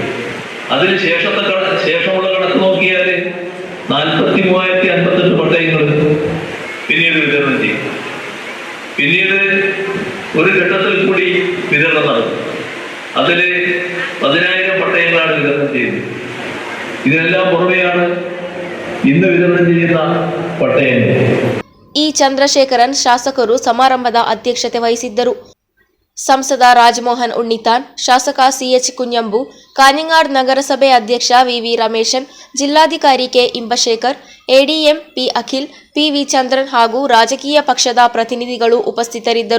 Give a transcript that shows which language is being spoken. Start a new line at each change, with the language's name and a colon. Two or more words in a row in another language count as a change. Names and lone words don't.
Malayalam: അതിന് ശേഷമുള്ള കണക്ക് നോക്കിയാൽ 43,058 പട്ടയങ്ങൾ പിന്നീട് വിതരണം ചെയ്യും. പിന്നീട് ഒരു ഘട്ടത്തിൽ കൂടി വിതരണം നടക്കും. അതിൽ 10,000 പട്ടയങ്ങളാണ് വിതരണം ചെയ്യുന്നത്. ഇതിനെല്ലാം പുറമെയാണ് ഇന്ന് വിതരണം ചെയ്യുന്ന പട്ടയങ്ങൾ.
Kannada: ಇ ಚಂದ್ರಶೇಖರನ್ ಶಾಸಕರು ಸಮಾರಂಭದ ಅಧ್ಯಕ್ಷತೆ ವಹಿಸಿದ್ದರು. ಸಂಸದ ರಾಜಮೋಹನ್ ಉಣ್ಣಿತಾನ್, ಶಾಸಕ CH ಕುಂಜಂಬು, ಕಾನಿಂಗಾಡ್ ನಗರಸಭೆ ಅಧ್ಯಕ್ಷ VV ರಮೇಶನ್, ಜಿಲ್ಲಾಧಿಕಾರಿ ಕೆ ಇಂಬಶೇಖರ್, ADM P ಅಖಿಲ್, PV ಚಂದ್ರನ್ ಹಾಗೂ ರಾಜಕೀಯ ಪಕ್ಷದ ಪ್ರತಿನಿಧಿಗಳು ಉಪಸ್ಥಿತರಿದ್ದರು.